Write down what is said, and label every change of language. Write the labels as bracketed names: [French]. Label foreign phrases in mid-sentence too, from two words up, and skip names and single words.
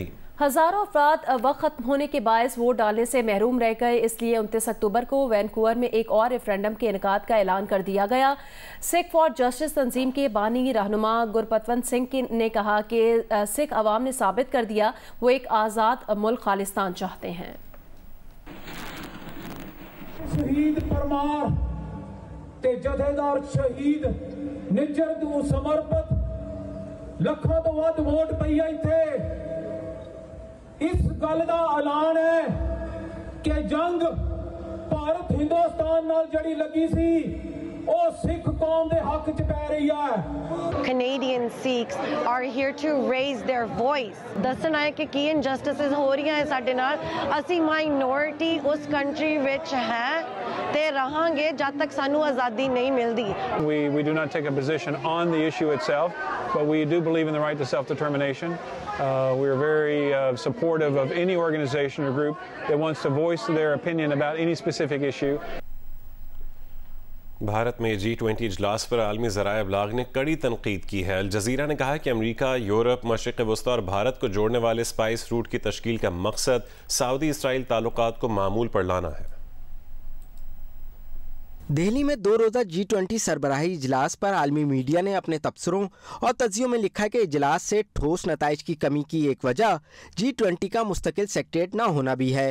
[Urdu] ہزاروں افراد وقت ختم ہونے کے باعث ووٹ ڈالنے سے محروم رہ گئے، اس لیے 29 اکتوبر کو وینکوور میں ایک اور ریفرنڈم کے انعقاد کا اعلان کر دیا گیا. سکھ فار جسٹس تنظیم کے بانی رہنما گرپتونت سنگھ نے کہا کہ سکھ عوام نے ثابت کر دیا وہ ایک آزاد ملک خالصتان چاہتے ہیں. [Punjabi] ਸ਼ਹੀਦ ਪਰਮਾਰ ਤੇ ਜਥੇਦਾਰ ਸ਼ਹੀਦ ਨਿੱਜਰ ਨੂੰ ਸਮਰਪਿਤ ਲੱਖਾਂ ਤੋਂ ਵੱਧ ਵੋਟ ਪਈ ਇੱਥੇ। ਇਸ ਗੱਲ ਦਾ ਐਲਾਨ ਹੈ ਕਿ ਜੰਗ ਭਾਰਤ ਹਿੰਦੁਸਤਾਨ ਨਾਲ ਜੜੀ ਲੱਗੀ ਸੀ ਉਹ ਸਿੱਖ ਕੌਮ ਦੇ ਹੱਕ 'ਚ ਪੈ ਰਹੀ ਹੈ। [English] Canadian Sikhs are here to raise their voice. [Punjabi] ਦੱਸਣਾ ਹੈ ਕਿ ਕੀ ਇਨਜਸਟਿਸਸ ਹੋ ਰਹੀਆਂ ਹੈ ਸਾਡੇ ਨਾਲ। ਅਸੀਂ ਮਾਈਨੋਰਿਟੀ ਉਸ ਕੰਟਰੀ ਵਿੱਚ ਹੈ ਤੇ ਰਹਾਂਗੇ ਜਦ ਤੱਕ ਸਾਨੂੰ ਆਜ਼ਾਦੀ ਨਹੀਂ ਮਿਲਦੀ। [English] We do not take a position on the issue itself, but we do believe in the right to self-determination. We are very supportive of any organization or group that wants to voice their opinion about any specific issue. [Urdu] بھارت میں G20 اجلاس پر عالمی ذرائع ابلاغ نے کڑی تنقید کی ہے. الجزیرہ نے کہا کہ امریکہ، یورپ، مشرق وسطیٰ اور بھارت کو جوڑنے والے سپائس روٹ کی تشکیل کا مقصد سعودی اسرائیل تعلقات کو معمول پر لانا ہے. دہلی میں 2 روزہ G20 سربراہی اجلاس پر عالمی میڈیا نے اپنے تبصروں اور تجزیوں میں لکھا کہ اجلاس سے ٹھوس نتائج کی کمی کی ایک وجہ G20 کا مستقل سیکریٹریٹ نہ ہونا بھی ہے.